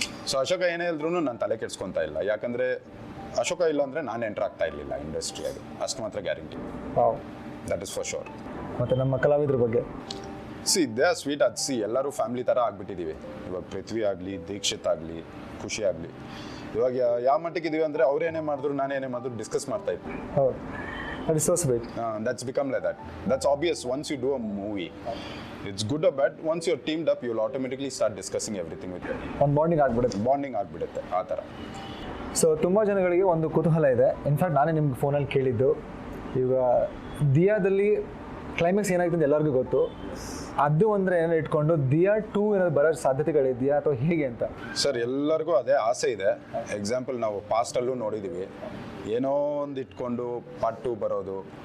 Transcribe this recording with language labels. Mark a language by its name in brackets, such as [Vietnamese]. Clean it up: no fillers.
[Kannada] So Ashoka ಏನೇ ಹೇಳಿದ್ರು ನಾನು ತಲೆ ಕೆಡ್ಸ್ಕೊತಾ ಇಲ್ಲ, ಯಾಕಂದರೆ ಅಶೋಕ ಇಲ್ಲ ಅಂದರೆ ನಾನು ಎಂಟರ್ ಆಗ್ತಾ ಇರಲಿಲ್ಲ ಇಂಡಸ್ಟ್ರಿಯಾಗಿ, ಅಷ್ಟು ಮಾತ್ರ guarantee. [English] That is for sure. [Kannada] ಮತ್ತು ನಮ್ಮ ಕಲಾವಿದ್ರ ಬಗ್ಗೆ [English] They are sweet. [Kannada] ಎಲ್ಲರೂ ಫ್ಯಾಮಿಲಿ ಥರ ಆಗಿಬಿಟ್ಟಿದ್ದೀವಿ ಇವಾಗ. ಪೃಥ್ವಿ ಆಗಲಿ, ದೀಕ್ಷಿತ್ ಆಗಲಿ, ಖುಷಿ ಆಗಲಿ, ಇವಾಗ ಯಾವ ಮಟ್ಟಿಗಿದ್ದೀವಿ ಅಂದರೆ ಅವ್ರೇನೇ ಮಾಡಿದ್ರು ನಾನೇನೇ ಮಾಡಿದ್ರು ಡಿಸ್ಕಸ್ ಮಾಡ್ತಾ ಇದ್ವಿ. [English] ಹೌದು, that is so sweet. That's become like that. That's obvious. Once you do a movie, it's good or bad. Once you're teamed up, you'll automatically start discussing everything with you. [Kannada] ಒಂದು bonding ಆಗ್ಬಿಡುತ್ತೆ ಆ ಥರ. So ತುಂಬ ಜನಗಳಿಗೆ ಒಂದು ಕುತೂಹಲ ಇದೆ. In fact ನಾನೇ ನಿಮ್ಗೆ ಫೋನಲ್ಲಿ ಕೇಳಿದ್ದು, ಈಗ ದಿಯಾದಲ್ಲಿ ಕ್ಲೈಮ್ಯಾಕ್ಸ್ ಏನಾಗ್ತದೆ ಎಲ್ಲರಿಗೂ ಗೊತ್ತು. ಅದು ಅಂದರೆ ಏನಾದ್ರು ಇಟ್ಕೊಂಡು ದಿಯಾ 2 ಏನಾದ್ರು ಬರೋ ಸಾಧ್ಯತೆಗಳಿದೆಯಾ ಅಥವಾ ಹೇಗೆ ಅಂತ? ಸರ್, ಎಲ್ಲರಿಗೂ ಅದೇ ಆಸೆ ಇದೆ. ಎಕ್ಸಾಂಪಲ್ ನಾವು ಪಾಸ್ಟಲ್ಲೂ ನೋಡಿದ್ದೀವಿ, ಏನೋ ಒಂದು ಇಟ್ಕೊಂಡು ಪಾರ್ಟ್ 2 ಬರೋದು.